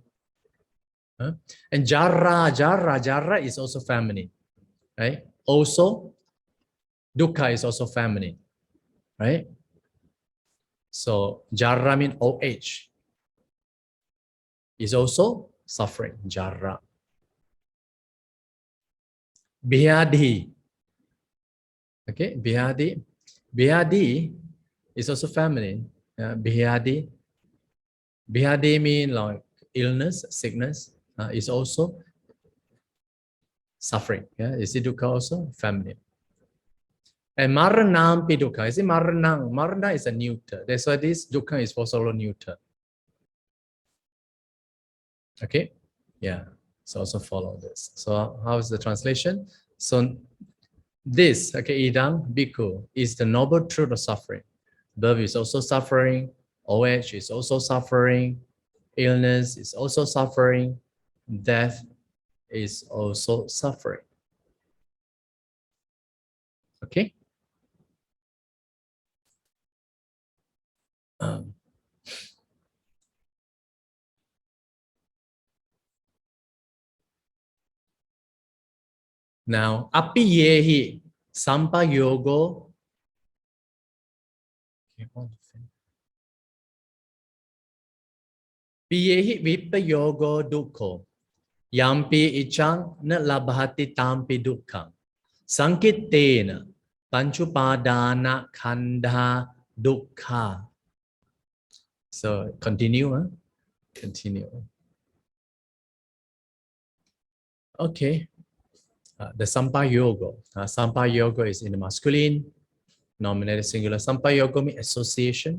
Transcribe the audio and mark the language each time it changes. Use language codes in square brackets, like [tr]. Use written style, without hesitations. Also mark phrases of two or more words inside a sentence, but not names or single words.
[en] And jara is also feminine, right? Also, dukkha is also feminine, right? So jara means OH is also suffering, jara. Bhyadhi, okay, bhyadhi is also feminine. Bhyadhi means like illness, sickness. Is also suffering. Yeah, is it dukkha also feminine? [pi] And maranam pi dukkha. [en] Is it maranam? Marana is a neuter. That's why this dukkha is also neuter. Okay, yeah. So also follow this. So how is the translation? So this, okay, [pi] idang bhikkhu [en] is the noble truth of suffering. Birth is also suffering. OH is also suffering. Illness is also suffering. Death is also suffering. Okay. Now, [pi] api yehi sampayogo. Piyehi vipayogo dukkho. Yampi ichang na labhati tampi dukkhang. Sankitena panchupadana khandha dukkha. [en] So continue. Continue. Okay. The sampayogo. Sampayogo is in the masculine, nominated singular. Sampayogo means association.